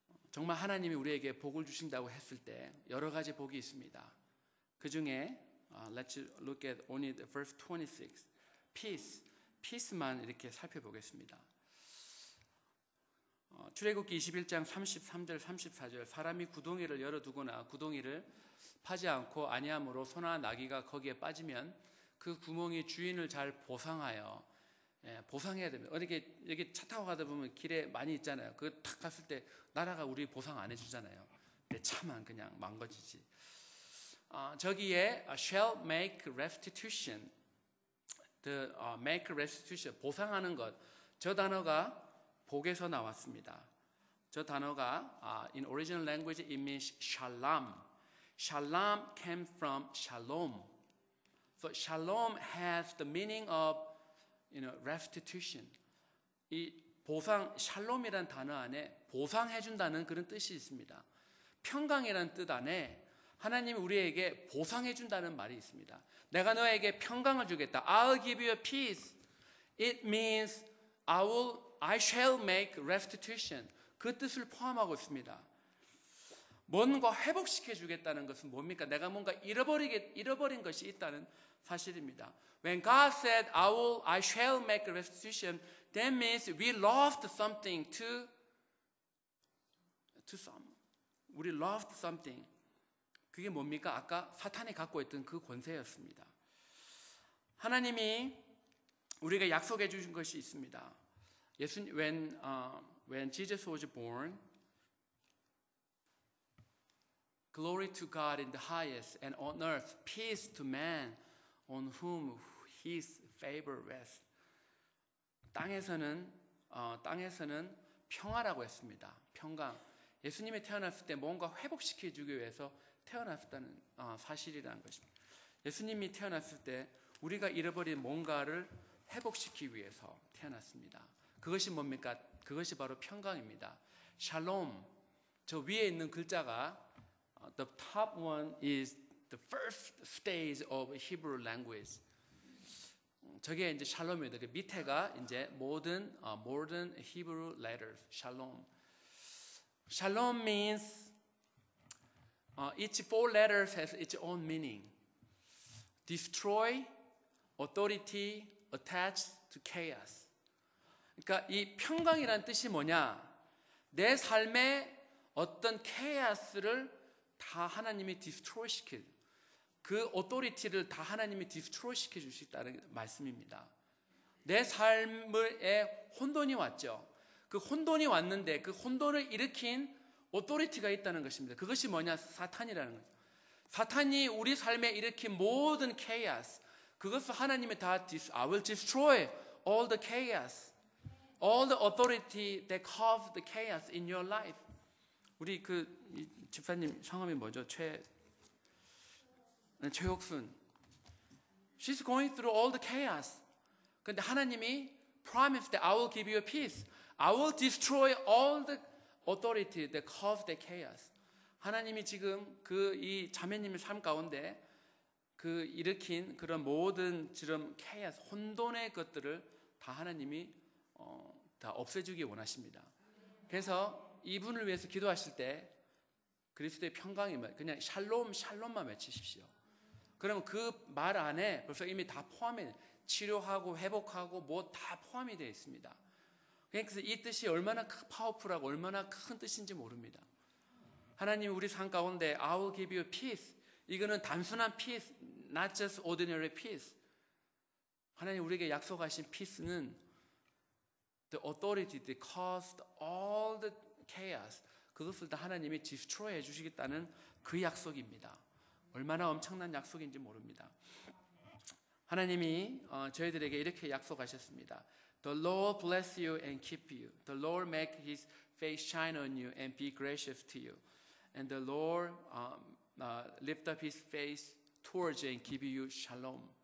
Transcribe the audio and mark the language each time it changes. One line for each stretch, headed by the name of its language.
Korean: 정말 하나님이 우리에게 복을 주신다고 했을 때 여러 가지 복이 있습니다. 그 중에
English: let's look at only the verse 26.
Korean: peace만 이렇게 살펴보겠습니다. 출애굽기 21장 33절 34절 사람이 구덩이를 열어두거나 구덩이를 파지 않고 아니함으로 소나 나귀가 거기에 빠지면 그 구멍이 주인을 잘 보상하여 보상해야 됩니다. 어떻게 여기 차 타고 가다 보면 길에 많이 있잖아요. 그거 탁 갔을 때 나라가 우리 보상 안 해주잖아요. 내 차만 그냥 망가지지. 저기에
English: shall make restitution, the make restitution
Korean: 보상하는 것. 저 단어가 복에서 나왔습니다. 저 단어가
English: in original language it means shalom. Shalom came from shalom. So shalom has the meaning of restitution.
Korean: 이 보상 샬롬이라는 단어 안에 보상해 준다는 그런 뜻이 있습니다. 평강이라는 뜻 안에 하나님이 우리에게 보상해 준다는 말이 있습니다. 내가 너에게 평강을 주겠다.
English: I'll give you peace. It means I shall make restitution.
Korean: 그 뜻을 포함하고 있습니다. 뭔가 회복시켜 주겠다는 것은 뭡니까? 내가 뭔가 잃어버린 것이 있다는 사실입니다.
English: When God said, I shall make a restitution, that means we lost something to some.
Korean: 우리
English: lost something.
Korean: 그게 뭡니까? 아까 사탄이 갖고 있던 그 권세였습니다. 하나님이 우리가 약속해 주신 것이 있습니다.
English: When Jesus was born, Glory to God in the highest, and on earth peace to man on whom His favor rests.
Korean: 땅에서는 평화라고 했습니다. 평강. 예수님이 태어났을 때 뭔가 회복시켜주기 위해서 태어났다는 사실이라는 것입니다. 예수님이 태어났을 때 우리가 잃어버린 뭔가를 회복시키기 위해서 태어났습니다. 그것이 뭡니까? 그것이 바로 평강입니다. 샬롬. 저 위에 있는 글자가
English: the top one is the first stage of Hebrew language.
Korean: 저게 이제 샬롬입니다. 그 밑에가 이제
English: modern Hebrew letters.
Korean: 샬롬.
English: Shalom means each four letters has its own meaning. Destroy, authority, attached to chaos.
Korean: 그러니까 이 평강이라는 뜻이 뭐냐? 내 삶에 어떤 chaos를 다 하나님이 destroy 시킬, 그 authority를 다 하나님이 destroy 시켜 주시다는 말씀입니다. 내 삶에 혼돈이 왔죠. 그 혼돈이 왔는데 그 혼돈을 일으킨 authority가 있다는 것입니다. 그것이 뭐냐? 사탄이라는 거죠. 사탄이 우리 삶에 일으킨 모든 chaos, 그것을 하나님이 다
English: I will destroy all the chaos, all the authority that caused the chaos in your life.
Korean: 우리 이 집사님 성함이 뭐죠? 최옥순.
English: She's going through all the chaos.
Korean: 근데 하나님이
English: promised that I will give you peace. I will destroy all the authority that caused the chaos.
Korean: 하나님이 지금 이 자매님의 삶 가운데 일으킨 그런 모든 지금 chaos, 혼돈의 것들을 다 하나님이 다 없애주기 원하십니다. 그래서 이분을 위해서 기도하실 때 그리스도의 평강이 그냥 샬롬만 외치십시오. 그러면 그 말 안에 벌써 이미 다 포함해, 치료하고 회복하고 뭐 다 포함이 되어 있습니다. 그래서 이 뜻이 얼마나 파워풀하고 얼마나 큰 뜻인지 모릅니다. 하나님 우리 삶 가운데
English: I will give you peace.
Korean: 이거는 단순한
English: peace, not just ordinary peace.
Korean: 하나님 우리에게 약속하신
English: peace는 the authority that caused all the chaos.
Korean: 그것을 다 하나님이 destroy 해주시겠다는 그 약속입니다. 얼마나 엄청난 약속인지 모릅니다. 하나님이 저희들에게 이렇게 약속하셨습니다.
English: The Lord bless you and keep you. The Lord make His face shine on you and be gracious to you. And the Lord lift up His face towards you and give you shalom.